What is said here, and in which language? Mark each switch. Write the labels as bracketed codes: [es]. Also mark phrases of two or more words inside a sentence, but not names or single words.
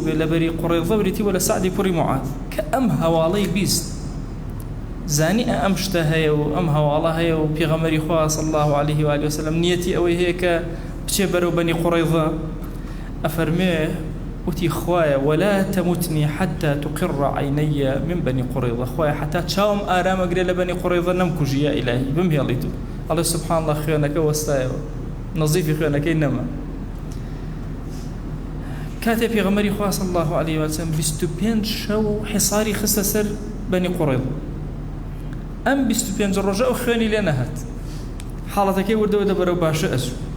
[ckb] بێ لە بەری قوڕیظە بریتیوە لە سعدی کوڕی معاذ کە ئەم هەواڵەی بیست زانی ئەم شتە هەیە و ئەم هەواڵە هەیە و پێغەمبەری خوا [ar] صلی الله عليه و سلم [ckb] نیەتی ئەوەی هەیە کە بچێ بەرەو بەنی قوڕیظە ئەفەرمێ وتی خوایە [ar] ولا تموتني حتى تقر عيني من بني قريظة [ckb] خوایە حتا چاوم ئارامەگرێ لە بەنی قوڕیظە نەمکوژی [ar] یا ئیلاهی [ckb] بمهێڵیت و ئەڵێ [ar] سوبحان الله [ckb] خوێنەکە وەستایەوە نەزیفی خوێنەکەی نەما کاتێ پێغەمبەری خوا [ar] صلی الله عليه و سلم [ckb] 25 شەو حصاری خستە سەر بەنی قوڕیظە ئەم 25 ڕۆژە ئەو خوێنی لێ نەهات حاڵەتەکەی وردەوە دەبەرەو باشە ئەچوو